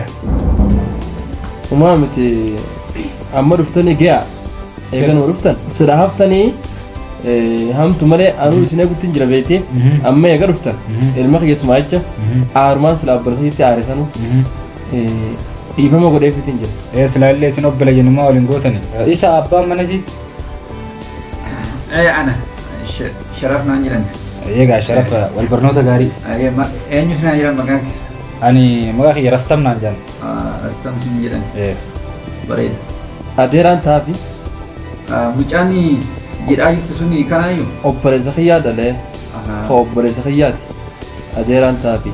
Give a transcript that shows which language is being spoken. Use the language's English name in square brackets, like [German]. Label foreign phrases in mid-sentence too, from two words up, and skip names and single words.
[Oromo] Umaa miti amma dhuftanii ga'a eeganuma dhuftan sila haftanii hamtu malee anuu isin eegutti hin jira beektii amma eega dhuftan ilma keessumaa jecha aarumaan sila abbarsiitti aarisanu dhiifama godheefitti hin jira. Sila illee isin obbala jennumaa waliin gootani. Isa abbaan manasi. [Arabic] أنا شرفنا عندنا [Oromo] Egaa sharafa wal barnoota gaarii. Eenyu sinaa jedhan maqaan kee? Ani maqaa kiyya rastam naan jedhan. Rastam sin jedhan. Bareeda. Adeeraan taafi. Mucaan jedhaa jirtu suni kanaayyuu? Obboleessa kiyyaa dalee. Obboleessa kiyyaati. Adeeraan taafi.